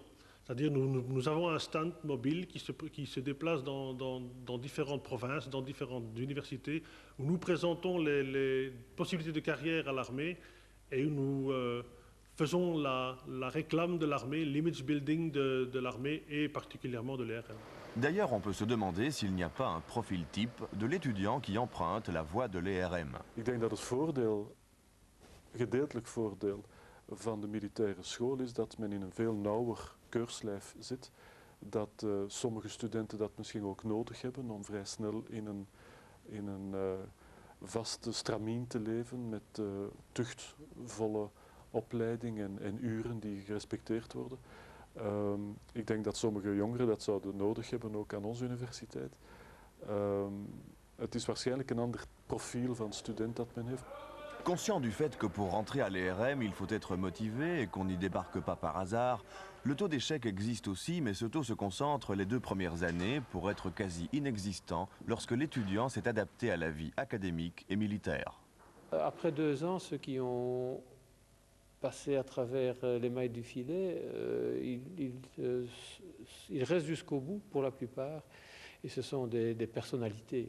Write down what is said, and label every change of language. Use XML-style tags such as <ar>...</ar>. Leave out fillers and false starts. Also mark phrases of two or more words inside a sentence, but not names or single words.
<fr>C'est-à-dire nous avons un stand mobile qui se déplace dans différentes provinces, dans différentes universités, où nous présentons les possibilités de carrière à l'armée et où nous faisons la réclame de l'armée, l'</fr> <en>image building</en> <fr>de l'armée et particulièrement de l'ERM. D'ailleurs, on peut se demander s'il n'y a pas un profil type de l'étudiant qui emprunte la voie de l'ERM.</fr> <nl>Ik denk dat het voordeel, gedeeltelijk voordeel van de militaire school is dat men in een veel nauwer keurslijf zit. Dat sommige studenten dat misschien ook nodig hebben om vrij snel in een vaste stramien te leven met tuchtvolle opleiding en uren die gerespecteerd worden. Ik denk dat sommige jongeren dat zouden nodig hebben ook aan onze universiteit. Het is waarschijnlijk een ander profiel van student dat men heeft.</nl> <fr>Conscient du fait que pour rentrer à l'ERM, il faut être motivé et qu'on n'y débarque pas par hasard, le taux d'échec existe aussi, mais ce taux se concentre les 2 premières années pour être quasi inexistant lorsque l'étudiant s'est adapté à la vie académique et militaire. Après 2 ans, ceux qui ont passé à travers les mailles du filet, ils restent jusqu'au bout pour la plupart, et ce sont des personnalités.</fr>